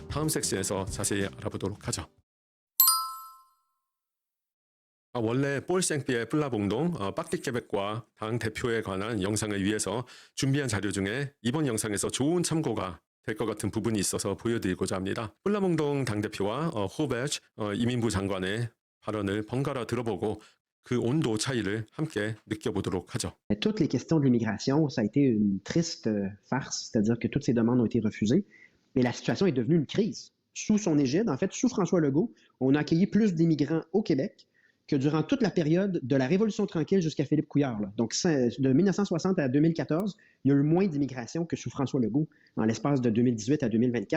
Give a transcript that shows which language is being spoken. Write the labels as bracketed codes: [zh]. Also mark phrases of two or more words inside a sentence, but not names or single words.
[ko] 다음 섹션에서 자세히 알아보도록 하죠. 원래 볼 생피의 플라봉동 빡디 퀘벡과 당 대표에 관한 영상을 위해서 준비한 자료 중에 이번 영상에서 좋은 참고가 될 것 같은 부분이 있어서 보여드리고자 합니다. 플라몽동 당대표와 호베르 이민부 장관의 발언을 번갈아 들어보고 그 온도 차이를 함께 느껴보도록 하죠. [fr] Toutes les questions de l'immigration, ça a été une triste farce, c'est-à-dire que toutes ces demandes ont été refusées, mais la situation est devenue une crise. Sous son égide, en fait, sous François Legault, on a accueilli plus d'immigrants au Québec que durant toute la période de la Révolution tranquille jusqu'à Philippe Couillard, là, donc de 1960 à 2014, il y a eu moins d'immigration que sous François Legault en l'espace de 2018 à 2024.